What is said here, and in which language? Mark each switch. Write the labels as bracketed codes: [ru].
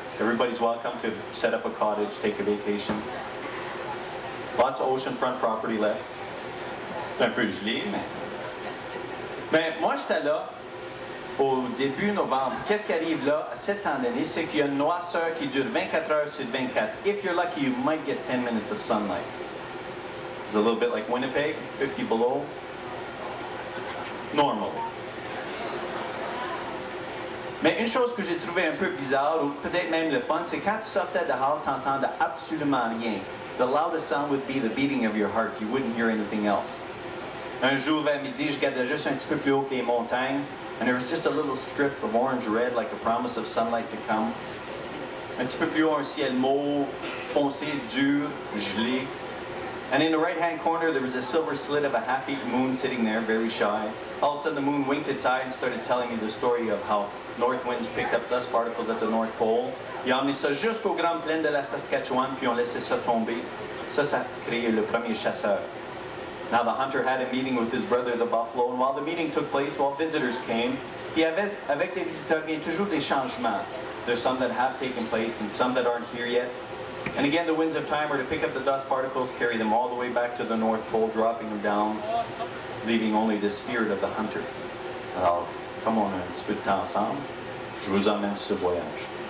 [en] Everybody's welcome to set up a cottage, take a vacation. Lots of oceanfront property left. [fr] C'est un peu gelé, mais... Mais moi, j'étais là au début novembre. Qu'est-ce qui arrive là, à cette temps d'année, c'est qu'il y a une noirceur qui dure 24 heures sur 24. [en] If you're lucky, you might get 10 minutes of sunlight. It's a little bit like Winnipeg, 50 below. Normally. [fr] Mais une chose que j'ai trouvé un peu bizarre, ou peut-être même le fun, c'est quand tu sortais dehors, tu n'entendais absolument rien. [en] The loudest sound would be the beating of your heart. You wouldn't hear anything else. [fr] Un jour vers midi, je regardais juste un petit peu plus haut que les montagnes, [en] and there was just a little strip of orange-red, like a promise of sunlight to come. [fr] Un petit peu plus haut, un ciel mauve, foncé, dur, gelé. [en] And in the right-hand corner, there was a silver slit of a half-eaten moon sitting there, very shy. All of a sudden, the moon winked its eye and started telling me the story of how north winds picked up dust particles at the North Pole. [fr] Ils ont emmené ça jusqu'aux grandes plaines de la Saskatchewan, puis ont laissé ça tomber. Ça a créé le premier chasseur. [en] Now the hunter had a meeting with his brother, the buffalo, and while the meeting took place, while visitors came, [fr] puis avec les visiteurs vient toujours des changements. [en] There's some that have taken place and some that aren't here yet. And again, the winds of time are to pick up the dust particles, carry them all the way back to the North Pole, dropping them down, leaving only the spirit of the hunter. [fr] Alors, comme on a un petit peu de temps ensemble, je vous emmène sur ce voyage.